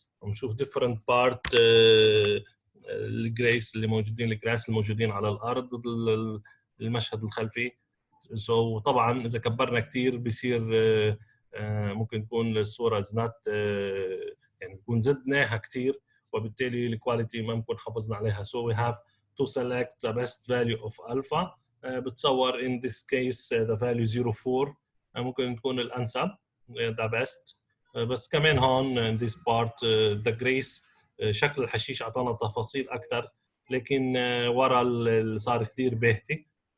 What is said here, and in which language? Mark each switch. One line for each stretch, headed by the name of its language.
Arabic: عم نشوف
English: different part
Arabic: الجريس اللي موجودين، الجراس الموجودين على الارض المشهد الخلفي. So طبعا اذا كبرنا كثير بصير ممكن تكون الصوره زنات يعني نكون زدناها كثير وبالتالي الكواليتي ما بنكون حافظنا عليها.
English: So we have to select the best value of alpha.
Arabic: بتصور
English: in this case the value 0.4
Arabic: ممكن تكون الانسب
English: the best.
Arabic: بس كمان هون
English: in this part the grace
Arabic: شكل الحشيش اعطانا تفاصيل اكثر، لكن ورا صار كثير باهتي.